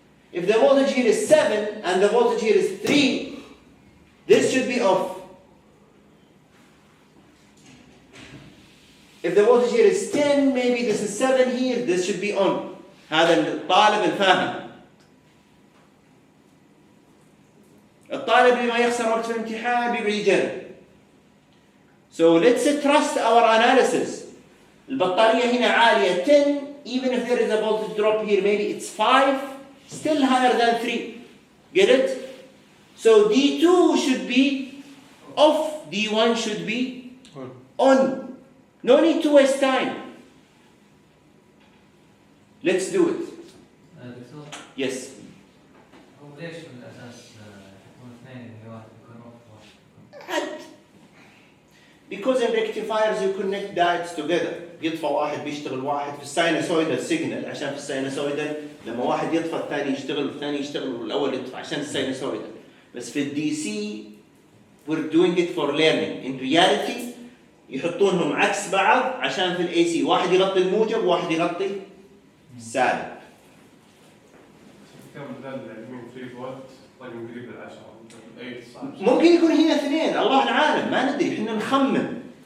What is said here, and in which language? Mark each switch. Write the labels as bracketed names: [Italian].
[English] If the voltage here is 7 and the voltage here is 3, this should be off. If the voltage here is 10, maybe this is 7 here, this should be on. [Arabic] هذا الطالب الفاهم. الطالب اللي ما يخسر وقت في الامتحان بيقعد يجرب. [English] So let's trust our analysis. [Arabic] البطارية هنا عالية 10. [English] Even if there is a voltage drop here, maybe it's 5, still higher than 3. Get it? So D2 should be off, D1 should be on. No need to waste time. Let's do it. [Arabic] دكتور [English] Yes. [Arabic] هو ليش بالاساس يكون اثنين اللي واحد يكون اوف [English] Because in rectifiers you connect diodes together. [Arabic] بيطفى واحد بيشتغل واحد في الساينوسويدال سيجنال عشان في الساينوسويدال لما واحد يطفى الثاني يشتغل والثاني يشتغل والاول يطفى عشان الساينوسويدال. بس في الدي سي [English] we're doing it for learning. In reality [Arabic] يحطونهم عكس بعض عشان في الاي سي واحد يغطي الموجب وواحد يغطي السالب. كم بدل اليمين 3 فولت رقم قريب للعشرة اي 19 ممكن يكون هنا اثنين الله العالم ما ندري احنا نخمن.